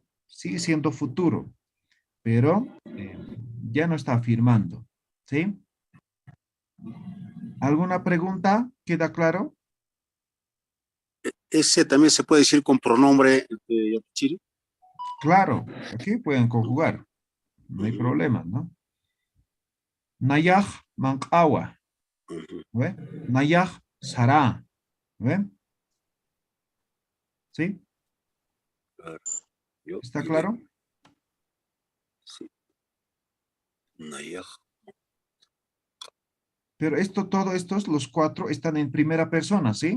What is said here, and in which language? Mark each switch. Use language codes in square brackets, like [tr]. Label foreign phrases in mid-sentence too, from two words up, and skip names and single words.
[es] Sigue siendo futuro, pero ya no está afirmando. ¿Sí? ¿Alguna pregunta? ¿Queda claro? Ese también se puede decir con pronombre Chiri. Claro, aquí pueden conjugar. No hay problema, ¿no? [ay] Nayaj mankawa. [es] ¿Ve? Nayaj sará. ¿Ve? ¿Sí? ¿Está claro? Sí. Nayaj. Pero todo estos, los cuatro, están en primera persona, ¿sí?